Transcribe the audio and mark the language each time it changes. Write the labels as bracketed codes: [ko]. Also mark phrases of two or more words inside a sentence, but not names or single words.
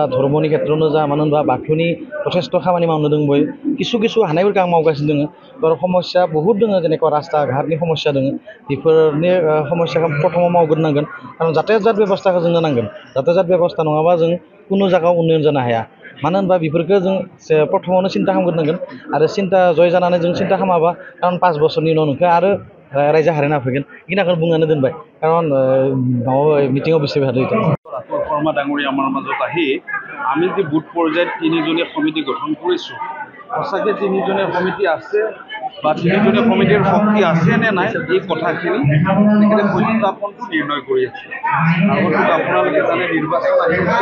[brx] धर्मनि खेत्रआवनो जा मानो होनबा बाथौनि जथेस्थ खामानि मावनो दंबोयो किसु हानायफोरखौ आं मावगासिनो दङ आरो समस्या बहुत दङ जेनेबा रास्ता घाटनि समस्या दङ बेफोरनि समस्याखौ प्रथमाव मावग्रोनांगोन खारन जातायात बेबस्थाखौ जोंनो नांगोन जातायात बेबस्था नङाबा जों कुनु जायगायाव उन्नयन जानो हाया मानो होनबा बेफोरखौ जों प्रथमावनो सिन्था खालामग्रोनांगोन आरो सिन्था जय जानानै जों सिन्था खालामाबा खारन 5 बोसोरनि उनाव नोंखौ आरो रायजो हारिना फैगोन बेखिनिखौ बुंनानै दोनबाय खारन मिटिङाव बेसे हादों [as] ৰাতুল শৰ্মা ডাঙৰীয়া আমাৰ মাজত আহি আমি যে বুথ পৰ্যায়ত 3জনীয়া সমিতি গঠন কৰিছোঁ সঁচাকৈ 3জনীয়া সমিতি আছে বা 3জনীয়া সমিতিৰ শক্তি আছে নে নাই এই কথাখিনি তেখেতে সত্যাপনটো নিৰ্ণয় কৰি আছে আগতে আপোনালোকে জানে নিৰ্বাচন আহি